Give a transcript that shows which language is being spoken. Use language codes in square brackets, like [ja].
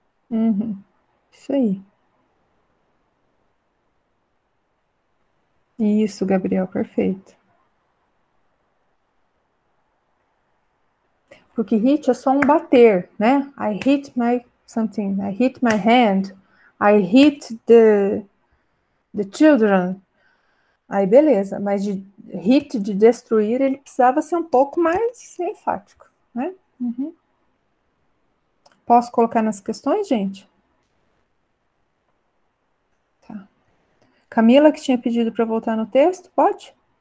[pt] Uhum. Isso aí. Isso, Gabriel, perfeito. Porque hit é só um bater, né? [en] I hit my something, I hit my hand, I hit the children. [pt] Aí beleza, mas de hit, de destruir, ele precisava ser um pouco mais enfático, né? Uhum. Posso colocar nas questões, gente? Tá. Camila, que tinha pedido para voltar no texto, pode?